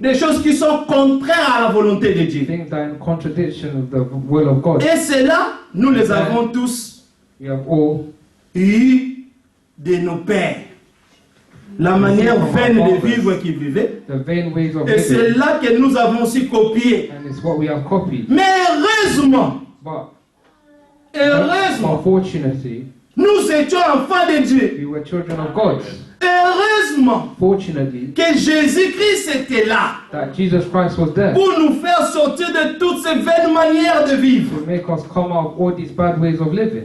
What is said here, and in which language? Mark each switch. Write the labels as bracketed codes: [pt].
[fr] des choses qui sont contraires à la volonté de Dieu. [en] things that are in contradiction of the will of God. [fr] Et cela, nous les avons tous [en] We have all [fr] eu de nos pères. La manière vaine de vivre qu'ils vivaient. [en] the vain ways of [fr] Et c'est [en] living, [fr] là que nous avons aussi copié. [en] and it's what we have copied. [fr] Mais heureusement, [en] But unfortunately, [fr] nous étions enfants de Dieu. [en] we were children of God. [fr] Heureusement [en] Fortunately, [fr] que Jésus-Christ était là [en] that Jesus Christ was there [fr] pour nous faire sortir de toutes ces vaines manières de vivre. [en] to make us come out of all these bad ways of living.